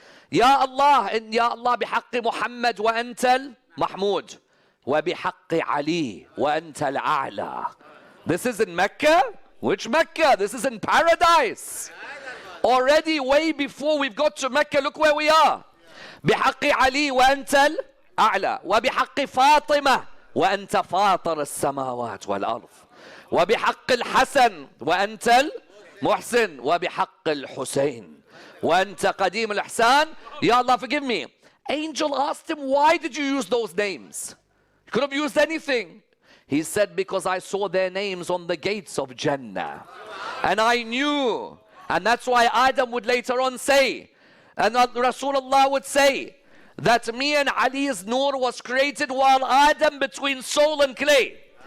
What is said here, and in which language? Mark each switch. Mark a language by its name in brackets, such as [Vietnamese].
[Arabic] Ya Allah, Ya Allah, بحق محمد وأنت المحمود وبحق علي وأنت الأعلى. [English] This is in Mecca. Which Mecca? This is in paradise. Already way before we've got to Mecca, look where we are. [Arabic] بحق علي وأنت الأعلى وبحق فاطمة وأنت فاطر السماوات والأرض وبحق الحسن وأنت المحسن وبحق الحسين وأنت قديم الإحسان. [English] Ya Allah, forgive me. Angel asked him, why did you use those names? You could have used anything. He said, because I saw their names on the gates of Jannah. And I knew. And that's why Adam would later on say, and Rasulullah would say, that me and Ali's noor was created while Adam between soul and clay.